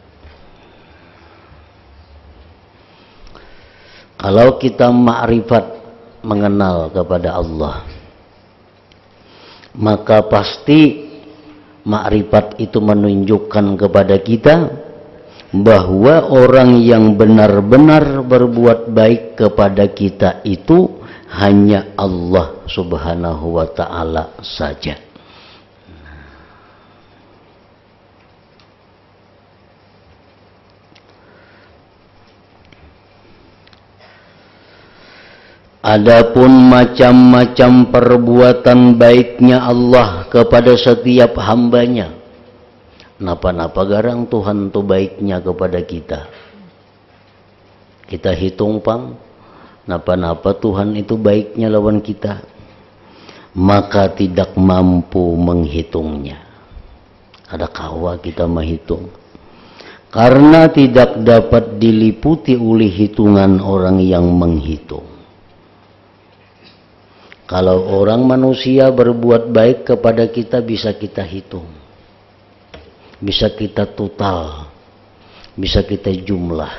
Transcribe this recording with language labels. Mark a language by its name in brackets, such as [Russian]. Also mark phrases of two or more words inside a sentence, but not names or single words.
[Indonesian] Kalau kita ma'rifat, mengenal kepada Allah, maka pasti ma'rifat itu menunjukkan kepada kita bahwa orang yang benar-benar berbuat baik kepada kita itu hanya Allah [Arabic] سبحانه وتعالى [Indonesian] saja. Adapun macam-macam perbuatan baiknya Allah kepada setiap hambanya, [Banjar] napa-napa garang Tuhan tu baiknya [Indonesian] kepada kita. [Banjar] Kita hitung pang, napa-napa Tuhan itu baiknya lawan kita, [Indonesian] maka tidak mampu menghitungnya. Ada kawa kita menghitung, karena tidak dapat diliputi oleh hitungan orang yang menghitung. Kalau orang manusia berbuat baik kepada kita, bisa kita hitung, bisa kita total, bisa kita jumlah.